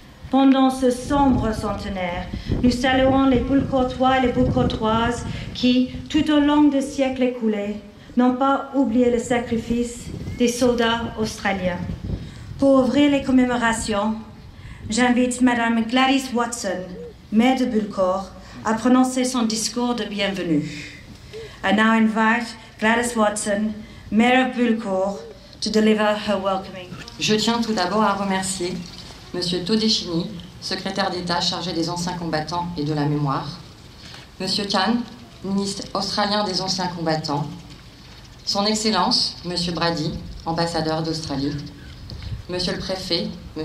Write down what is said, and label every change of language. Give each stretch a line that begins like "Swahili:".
French: Pendant ce sombre centenaire, nous saluons les Boulcourtois et les Boulcourtoises qui, tout au long des siècles écoulés, n'ont pas oublié le sacrifice des soldats australiens. Pour ouvrir les commémorations, j'invite Madame Gladys Watson, maire de Bulcourt, à prononcer son discours de bienvenue.
English: I now invite Gladys Watson, mayor of Bulcourt, to deliver her welcoming.
French: Je tiens tout d'abord à remercier M. Todeschini, secrétaire d'État chargé des anciens combattants et de la mémoire, M. Khan, ministre australien des anciens combattants, Son Excellence, M. Brady, ambassadeur d'Australie, M. le préfet, M.